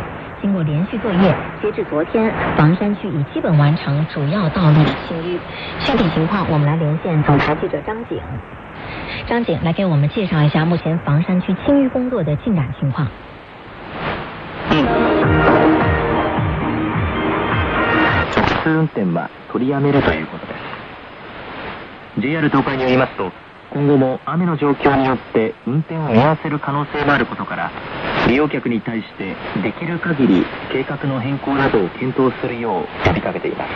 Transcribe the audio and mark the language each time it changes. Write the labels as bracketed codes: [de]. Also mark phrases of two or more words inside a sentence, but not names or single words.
[zh] 经过连续作业，截至昨天，房山区已基本完成主要道路的清淤。具体情况，我们来连线总台记者张景。张景来给我们介绍一下目前房山区清淤工作的进展情况。 [ja] 直通運転は取りやめるということです。JR 東海によりますと、今後も雨の状況によって運転を見合わせる可能性もあることから、利用客に対してできる限り計画の変更などを検討するよう呼びかけています。